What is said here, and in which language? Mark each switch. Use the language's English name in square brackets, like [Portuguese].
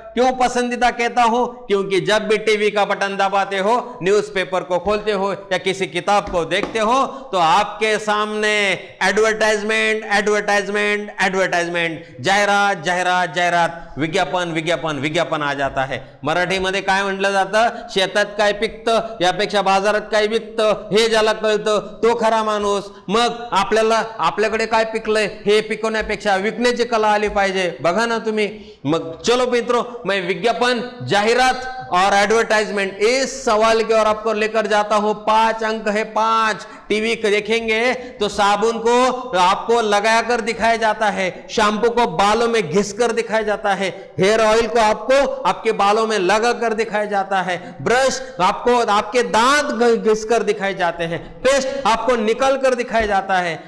[Hindi] क्यों पसंदीदा कहता हूं? क्योंकि जब भी टीवी का बटन दबाते हो, न्यूज़पेपर को खोलते हो या किसी किताब को देखते हो तो आपके सामने एडवर्टाइजमेंट एडवर्टाइजमेंट एडवर्टाइजमेंट, जाहिरात जाहिरात जाहिरात, विज्ञापन विज्ञापन विज्ञापन आ जाता है। [Marathi] मराठीमध्ये काय म्हटलं जातं? शेतात काय पिकतं यापेक्षा बाजारात काय विकतं हे ज्याला कळतं तो खरा माणूस। मग आपल्याकडे काय पिकलंय हे पिकवण्यापेक्षा विकण्याची कला आली पाहिजे, बघा ना तुम्ही। [Hindi] मग चलो मित्रों, मैं विज्ञापन, जाहिरात और एडवर्टाइजमेंट इस सवाल की ओर आपको लेकर जाता हूं। 5 अंक है, 5। टीवी देखेंगे तो साबुन को आपको लगाकर दिखाया जाता है, शैम्पू को बालों में घिसकर दिखाया जाता है, हेयर ऑयल को आपको आपके बालों में लगाकर दिखाया जाता है, ब्रश आपको आपके दांत घिसकर दिखाए जाते हैं, पेस्ट आपको निकल कर दिखाया जाता है।